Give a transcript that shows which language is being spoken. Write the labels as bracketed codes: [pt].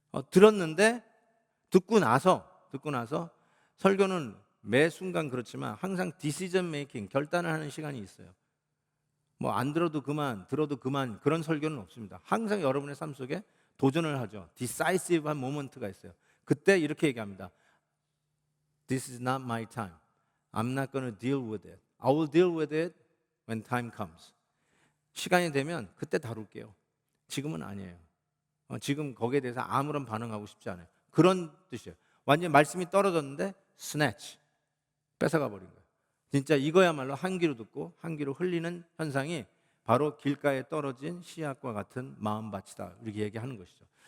[ko] 들었는데 듣고 나서 설교는 매 순간 그렇지만 항상 디시전 메이킹, 결단을 하는 시간이 있어요. 뭐 안 들어도 그만, 들어도 그만, 그런 설교는 없습니다. 항상 여러분의 삶 속에 도전을 하죠. 디사이시브한 모먼트가 있어요. 그때 이렇게 얘기합니다. [en] This is not my time. I'm not going to deal with it. I will deal with it when time comes. [ko] 시간이 되면 그때 다룰게요. 지금은 아니에요. 지금 거기에 대해서 아무런 반응하고 싶지 않아요. 그런 뜻이에요. 완전히 말씀이 떨어졌는데 스네치, 뺏어가 버린 거예요. 진짜 이거야말로 한 귀로 듣고 한 귀로 흘리는 현상이 바로 길가에 떨어진 씨앗과 같은 마음밭이다, 이렇게 얘기하는 것이죠.